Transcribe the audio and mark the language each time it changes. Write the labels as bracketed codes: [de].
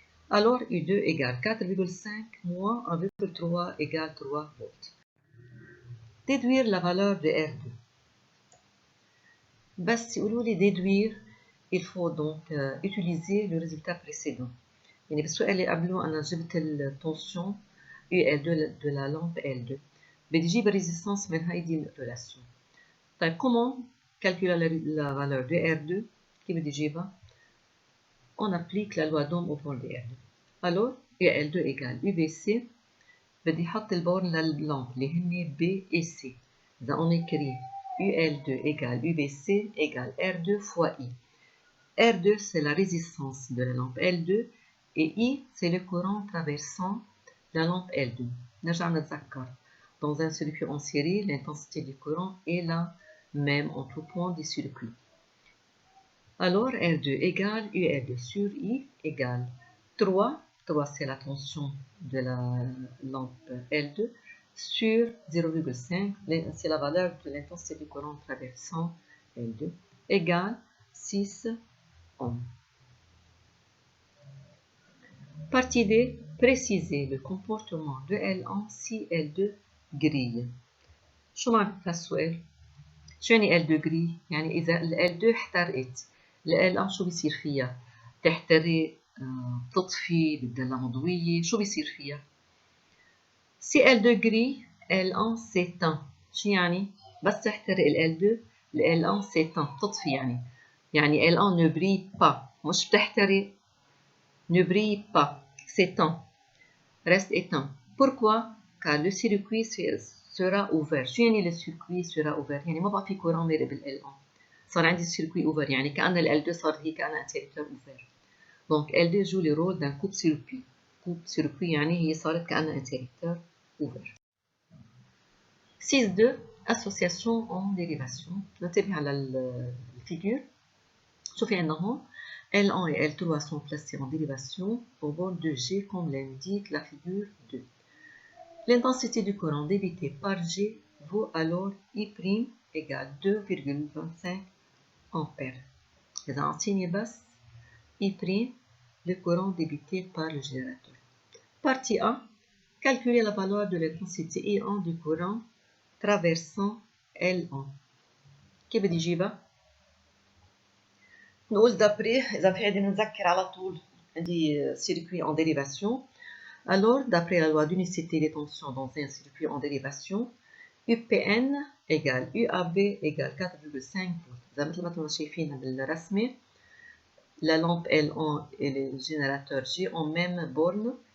[fr] Alors U2 égale 4,5 moins 1,3 égale 3 volts. Déduire la valeur de R2. [ar] بس يقولوا لي [fr] déduire, il faut donc utiliser le résultat précédent. [ar] يعني بالسؤال اللي قبله أنا جبت التنسيون UL2 de la lampe L2. بدي أجيب الريزيستانس من هيدي الريلاسيون. [fr] طيب comment calculer la valeur de R2? [ar] كيف بدي أجيبها؟ [fr] On applique la loi d'Ohm au bord de R2. Alors UL2 égale UBC. [ar] بدي أحط البورن لللامب اللي هن B et C. [fr] إذا on écrit UL2 égale UBC égale R2 fois I. R2 c'est la résistance de la lampe L2 et I c'est le courant traversant la lampe L2. [ar] نرجع نتذكر. [fr] Dans un circuit en série, l'intensité du courant est la même en tout point du circuit. Alors R2 égale UR2 sur I égale 3. 3 c'est la tension de la lampe L2 sur 0,5, c'est la valeur de l'intensité du courant traversant L2 égale 6 ohms. Partie D, préciser le comportement de L1 si L2 grille. [ar] شو معنى هالسؤال؟ شو يعني L2 grille؟ يعني إذا ال L2 احترقت، ال L1 شو بيصير فيها؟ تحترق، تطفي، بدها لها مضوية، شو بيصير فيها؟ [fr] Si L2 grille, L1 s'éteint. [ar] شو يعني؟ بس تحترق [fr] ال L2 ال L1 s'éteint، [ar] تطفي يعني [fr] L1 ne brille pas، [ar] مش بتحترق، [fr] ne brille pas, s'éteint, reste éteint. Pourquoi? Car le circuit sera ouvert. [ar] شو يعني [fr] le circuit sera ouvert؟ [ar] يعني ما بقى في courant مارق بال L1. صار عندي circuit ouvert، يعني كأن ال L2 صار هي كأنها [fr] interrupteur ouvert. Donc L2 joue le rôle d'un coupe-circuit. [ar] Coupe-circuit يعني هي صارت كأنها [fr] interrupteur ouvert. 6.2 association en dérivation. [ar] ننتبه على الفيجور. شوفي عندنا هون [fr] L1 et L3 sont placés en dérivation au bord de G comme l'indique la figure 2. L'intensité du courant débité par G vaut alors I' égale 2,25 ampères. [ar] إذا أعطيني بس [fr] I', le courant débité par le générateur. Partie A. Calculer la valeur de l'intensité I1 du courant traversant L1. [ar] كيف بدي جيبها؟ نقول d'après, إذا بدي نذكر على طول عندي [fr] circuit en dérivation. Alors, d'après la loi d'unicité des tensions dans un circuit en dérivation, UPN égale UAB égale 4,5 volts. [ar] إذا مثل ما كنا شايفين بالرسمة، [fr] la lampe L1 et le générateur G ont même borne.